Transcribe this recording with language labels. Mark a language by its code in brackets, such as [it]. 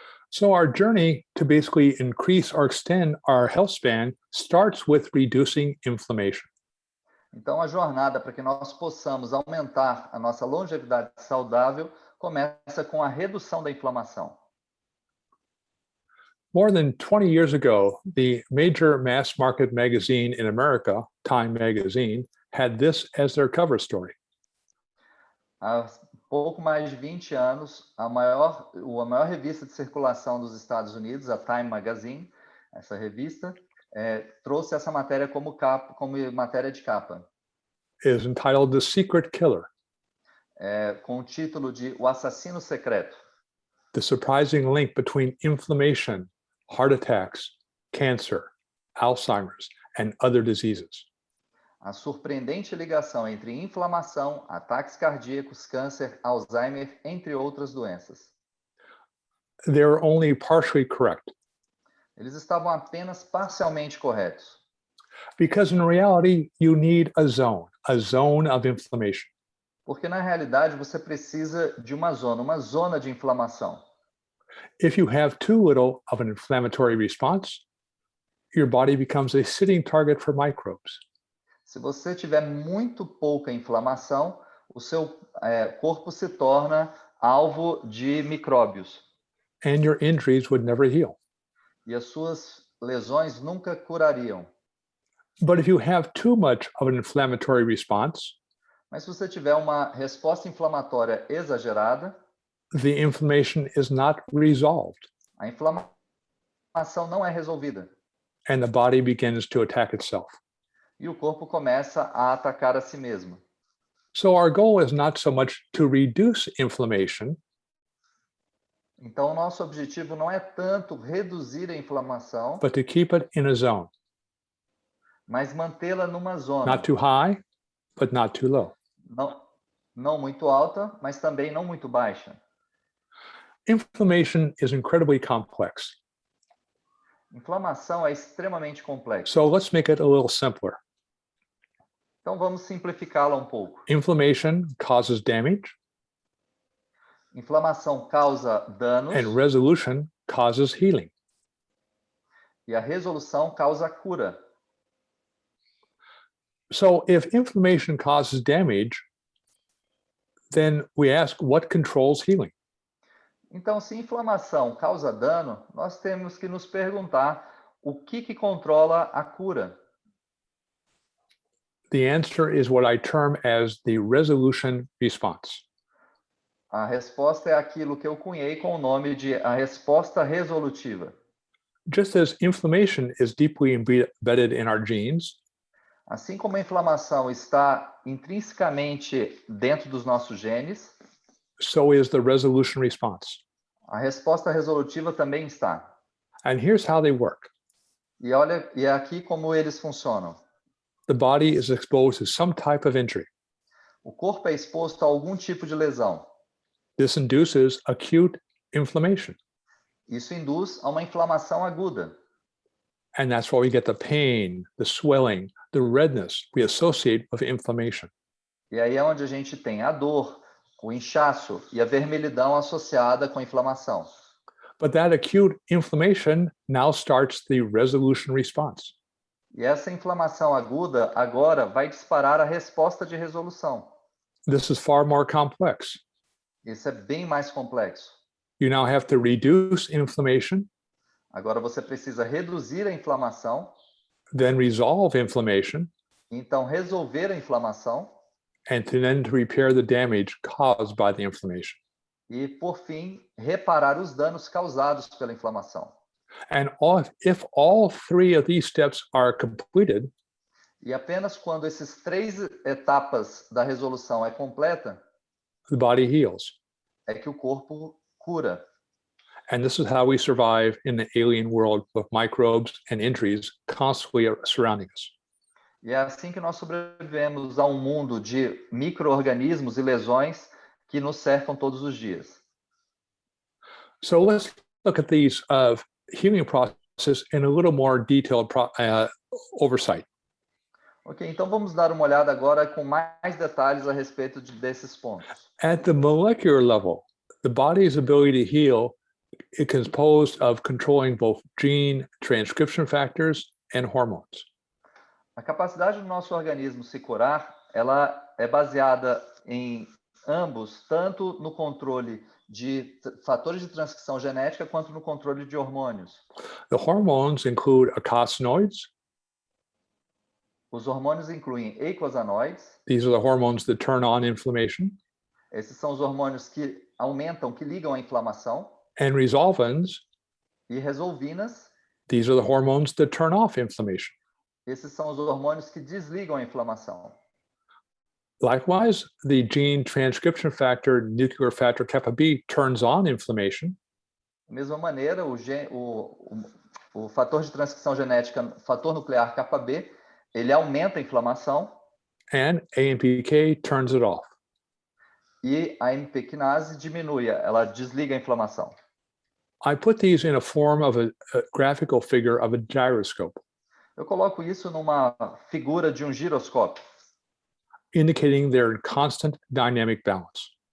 [en] So our journey to basically increase or extend our health span starts with reducing inflammation. [pt] Então, a jornada para que nós possamos aumentar a nossa longevidade saudável começa com a redução da inflamação. [en] More than 20 years ago, the major mass market magazine in America, Time magazine, had this as their cover story. [pt] Há pouco mais de 20 anos, a maior revista de circulação dos Estados Unidos, a Time Magazine, essa revista, trouxe essa matéria como matéria de capa. [en] Is entitled The Secret Killer. [pt] Com o título de O Assassino Secreto. [en] The surprising link between inflammation, heart attacks, cancer, Alzheimer's, and other diseases. [pt] A surpreendente ligação entre inflamação, ataques cardíacos, câncer, Alzheimer, entre outras doenças. [en] They were only partially correct. [pt] Eles estavam apenas parcialmente corretos. [en] Because in reality, you need a zone of inflammation. [pt] Porque na realidade você precisa de uma zona de inflamação. [en] If you have too little of an inflammatory response, your body becomes a sitting target for microbes. [pt] Se você tiver muito pouca inflamação, o seu corpo se torna alvo de micróbios. [en] And your injuries would never heal. [pt] E as suas lesões nunca curariam. [en] But if you have too much of an inflammatory response, [pt] mas se você tiver uma resposta inflamatória exagerada, [en] the inflammation is not resolved. [pt] A inflamação não é resolvida. [en] And the body begins to attack itself. [pt] E o corpo começa a atacar a si mesmo. [en] So our goal is not so much to reduce inflammation. [pt] Então, o nosso objetivo não é tanto reduzir a inflamação, [en] but to keep it in a zone. [pt] Mas mantê-la numa zona. [en] Not too high, but not too low. [pt] Não muito alta, mas também não muito baixa. [en] Inflammation is incredibly complex. [pt] Inflamação é extremamente complexa. [en] So let's make it a little simpler. [pt] Então vamos simplificá-la um pouco. [en] Inflammation causes damage. [pt] Inflamação causa danos. [en] And resolution causes healing. [pt] E a resolução causa cura. [en] So if inflammation causes damage, then we ask what controls healing? [pt] Então, se inflamação causa dano, nós temos que nos perguntar o que controla a cura. [en] The answer is what I term as the resolution response. [pt] A resposta é aquilo que eu cunhei com o nome de a resposta resolutiva. [en] Just as inflammation is deeply embedded in our genes, [pt] assim como a inflamação está intrinsecamente dentro dos nossos genes, [en] so is the resolution response. [pt] A resposta resolutiva também está. [en] And here's how they work. [pt] E é aqui como eles funcionam. [en] The body is exposed to some type of injury. [pt] O corpo é exposto a algum tipo de lesão. [en] This induces acute inflammation. [pt] Isso induz a uma inflamação aguda. [en] And that's why we get the pain, the swelling, the redness we associate with inflammation. [pt] E aí é onde a gente tem a dor, o inchaço e a vermelhidão associada com a inflamação. [en] But that acute inflammation now starts the resolution response. [pt] E essa inflamação aguda agora vai disparar a resposta de resolução. [en] This is far more complex. [pt] Isso é bem mais complexo. [en] You now have to reduce inflammation. [pt] Agora você precisa reduzir a inflamação. [en] Then resolve inflammation. [pt] Então resolver a inflamação. [en] and then to repair the damage caused by the inflammation. [pt] E, por fim, reparar os danos causados pela inflamação. [en] And if all three of these steps are completed, [pt] E apenas quando esses 3 etapas da resolução é completa, [en] the body heals. [pt] é que o corpo cura. [en] And this is how we survive in the alien world of microbes and injuries constantly surrounding us. [pt] E é assim que nós sobrevivemos a um mundo de micro-organismos e lesões que nos cercam todos os dias. [en] So let's look at these healing process in a little more detailed oversight. [pt] Ok, então vamos dar uma olhada agora com mais detalhes a respeito desses pontos. [en] At the molecular level, the body's ability to heal is composed of controlling both gene transcription factors and hormones. [pt] A capacidade do nosso organismo se curar, ela é baseada em ambos, tanto no controle de fatores de transcrição genética quanto no controle de hormônios. [en] The hormones include eicosanoids. [pt] Os hormônios incluem eicosanoides. [en] These are the hormones that turn on inflammation. [pt] Esses são os hormônios que aumentam, que ligam a inflamação. [en] And resolvins. [pt] E resolvinas. [en] These are the hormones that turn off inflammation. [pt] Esses são os hormônios que desligam a inflamação. [en] Likewise, the gene transcription factor, nuclear factor kappa B, turns on inflammation. [pt] Da mesma maneira, o fator de transcrição genética, fator nuclear kappa B, ele aumenta a inflamação. [en] And AMPK turns it off. [pt] E a AMP quinase diminui, ela desliga a inflamação. [en] I put these in a form of a graphical figure of a gyroscope. [pt] Eu coloco isso numa figura de um giroscópio, [en] indicating their constant dynamic balance.